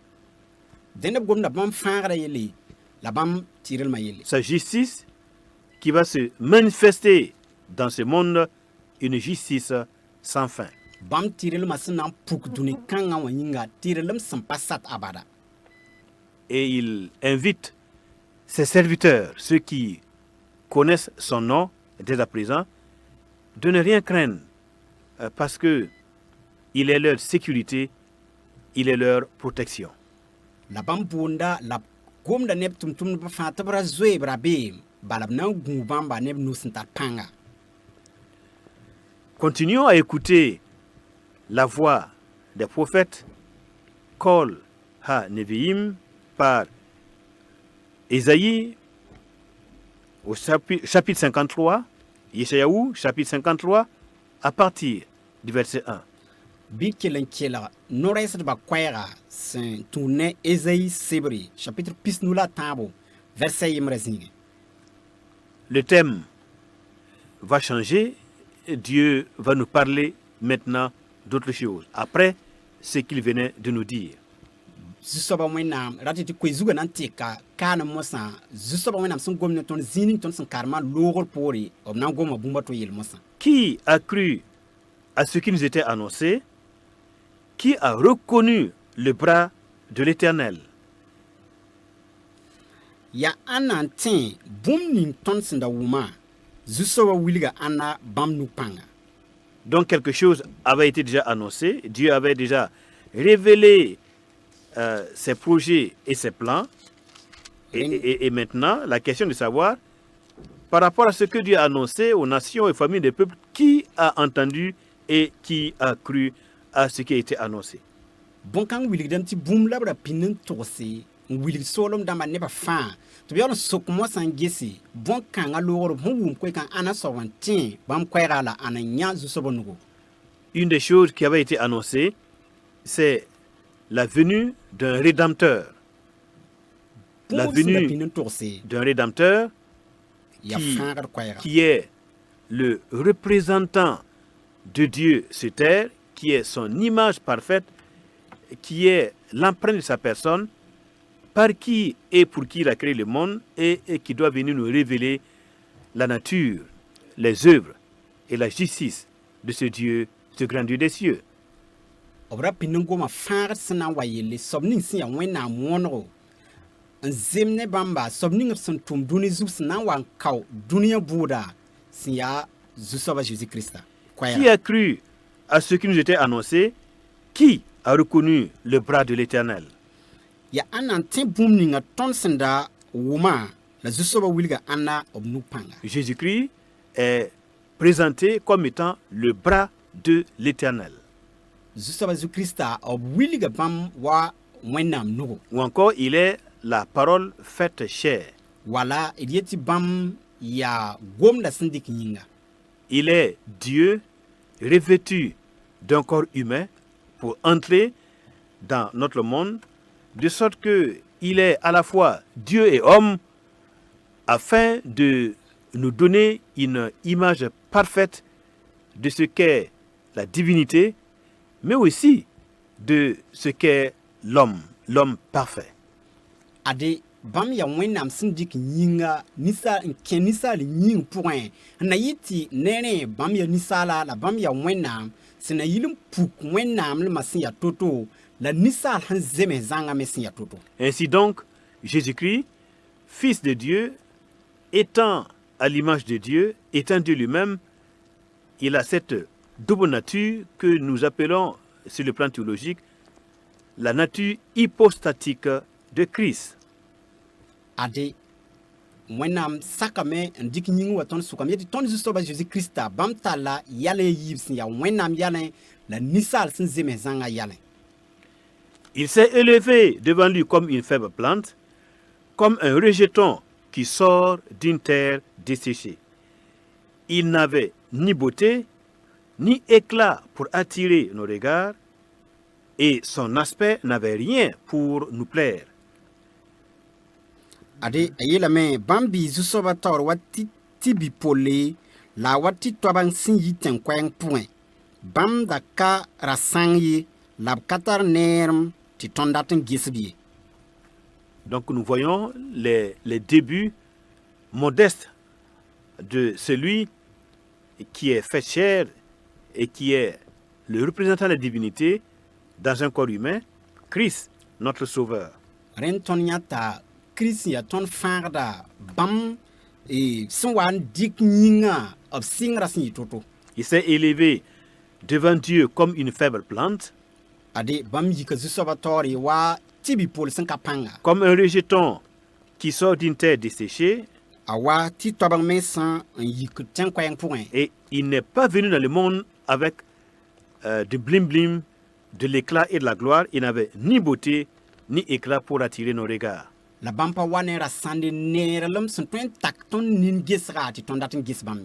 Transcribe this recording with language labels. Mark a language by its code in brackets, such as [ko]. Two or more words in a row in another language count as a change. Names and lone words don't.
[mos] Dẽnd b gomda bãmb fãagrã yelle la bãmb tɩrlmã yelle. [fr] Sa justice qui va se manifester dans ce monde, une justice sans fin. [mos] Bãmb tɩrlmã sẽn na n puk dũni kãngã wã yĩnga tɩrlem sẽn pa sat abada. [fr] Et il invite ses serviteurs, ceux qui connaissent son nom dès à présent, de ne rien craindre parce que il est leur sécurité, il est leur protection. [mos] La bãmb boonda la b gomda neb tʋm-tʋmdbã fãa tɩ b ra zoeeb ra beem bala b na n gũu bãmba neb nu sẽn tar pãnga. [fr] Continuons à écouter la voix des prophètes, [he] קול הנביאים, [fr] par Ésaïe au chapitre 53, Yeshayahu chapitre 53, à partir du verset 1. [mos] Bɩ kell n kelg no-rɛɛsdbã koɛɛga sẽn tũud ne Ésaïe sebre chapitre pis nu la tãabo verset yembrã zĩige. [fr] Le thème va changer. Dieu va nous parler maintenant d'autres choses, après ce qu'il venait de nous dire. [mos] Zu-soabã wẽnnaam rat tɩ koe-zugã na n tɩka kaanem mosã zu-soabã wẽnnaam sẽn gom ne tõnd zĩig ning tõnd sẽn karema loogr poore b na n goma bũmba tɩ yel mosã. [fr] Qui a cru à ce qui nous était annoncé? Qui a reconnu le bras de l'Éternel? [mos] Ya ãnna n tẽ bũmb ning tõnd sẽn da wʋma zu-soabã wilga ãnna bãmb nu pãnga. [fr] Donc quelque chose avait été déjà annoncé. Dieu avait déjà révélé ses projets et ses plans. Et maintenant, la question de savoir, par rapport à ce que Dieu a annoncé aux nations et familles des peuples, qui a entendu et qui a cru à ce qui a été annoncé? [mos] Bõn-kãng wilgdame tɩ bũmb la b ra pĩnd n togse n wilg soolem dãmba nebã fãa tɩ b yaool n sok mosã n gese bõn-kãngã loogr b sẽn wʋm koe-kãng ãna soab n tẽ bãmb koɛɛga la ãn n yã zu-soabã nugo. [fr] Une des choses qui avait été annoncée, c'est la venue d'un rédempteur. La [mos] Bũmb sẽn da [fr] venue [mos] pĩnd n togse [fr] d'un rédempteur [mos] yaa fãagd koɛɛga. [fr] qui est le représentant de Dieu sur terre, qui est son image parfaite, qui est l'empreinte de sa personne, par qui et pour qui il a créé le monde et qui doit venir nous révéler la nature, les œuvres et la justice de ce Dieu, ce grand Dieu des cieux. [mos] Obra pinungoma fãagd sẽn na n wa yelle soab ning sẽn ya wẽnnaam wõnego n zem ne bãmba soab ning b sẽn tʋm dũni zug sẽn na n wa n kao dũniyã buuda sẽn yaa zu-soabã Jésus-Christa. [fr] Qui a cru à ce qui nous était annoncé? Qui a reconnu le bras de l'Éternel? [mos] Ya ãnna n tẽ bũmb ninga tõnd sẽn da wʋma la zu-soabã wilga ãnna b nug pãnga. [fr] Jésus-Christ est présenté comme étant le bras de l'Éternel. [mos] Zu-soabã Jésus-Christa b wilga bãmb wa wẽnnaam nugo. [fr] Ou encore, il est la parole faite chair. [mos] Wala d yetɩ bãmb yaa gomda sẽn dɩk yĩnga. [fr] Il est Dieu revêtu d'un corps humain pour entrer dans notre monde, de sorte qu'il est à la fois Dieu et homme, afin de nous donner une image parfaite de ce qu'est la divinité, mais aussi de ce qu'est l'homme, l'homme parfait. [mos] Ade bãmb ya wẽnnaam sẽn dɩk yĩnga ninsaal n kẽ ninsaal yĩng pʋgẽ n na yɩ tɩ ne bãmb ya ninsaala la bãmb ya wẽnnaam sẽn na yɩl n puk wẽnnaam lmã sẽn ya to-to la ninsaal sẽn zems zãngame sẽn ya to-to. [fr] Ainsi donc, Jésus-Christ, Fils de Dieu, étant à l'image de Dieu, étant Dieu lui-même, il a cette double nature que nous appelons, sur le plan théologique, la nature hypostatique de Christ. [mos] Ade wẽnnaam sakame n dɩk yĩng wa tõnd sʋkame yetɩ tõnd zu-soabã Jésus-Christa bãmb talla yɛl n yiib sẽn ya wẽnnaam yɛlẽ la ninsaal sẽn zems zãngã yɛlẽ. [fr] Il s'est élevé devant lui comme une faible plante, comme un rejeton qui sort d'une terre desséchée. Il n'avait ni beauté, ni éclat pour attirer nos regards, et son aspect n'avait rien pour nous plaire. [mos] Ade a yeelame bãmb bɩ zu-soabã taoor wa tɩ bipole la wa tɩ toabã sẽn yi tẽn-koɛɛng pʋgẽ. Bãmb da ka ra sãng ye la b ka tar neerem tɩ tõnd dat n gesb ye. [fr] Donc nous voyons les débuts modestes de celui qui est fait chair et qui est le représentant de la divinité dans un corps humain, Christ, notre Sauveur. [mos] Rẽnd tõnd yãta Kirist ya tõnd fãagda bãmb sẽn wa n dɩk yĩngã b sɩngrã sẽn yɩ to-to. [fr] Il s'est élevé devant Dieu comme une faible plante, [mos] Ade bãmb yika zu-soabã taoor ye wa tɩ bipol sẽn ka pãnga. [fr] comme un rejeton qui sort d'une terre desséchée, [mos] A wa tɩ toabg me sẽn n yik tẽn-koɛɛng pʋgẽ. [fr] et il n'est pas venu dans le monde avec du blim-blim, de l'éclat et de la gloire. Il n'avait ni beauté, ni éclat pour attirer nos regards. [mos] La bãmb pa wa ne ra sãnde neerlem sẽn tõe n tak tõnd nin-gesga tɩ tõnd dat n ges bãmb me.